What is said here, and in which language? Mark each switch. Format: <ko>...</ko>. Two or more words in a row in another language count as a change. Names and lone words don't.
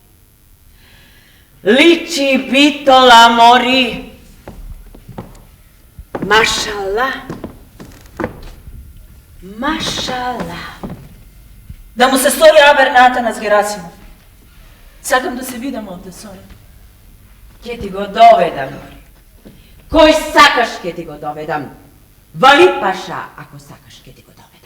<mk>Личи Битола мори. Машала. Машала. Да му се стори абер Натана с Герасимом. Сакам да се видамо овдје с оним. Ќе ти го доведам мори. Кој сакаш ќе ти го доведам. Валипаша, ако сакаш ќе ти го доведам.</mk>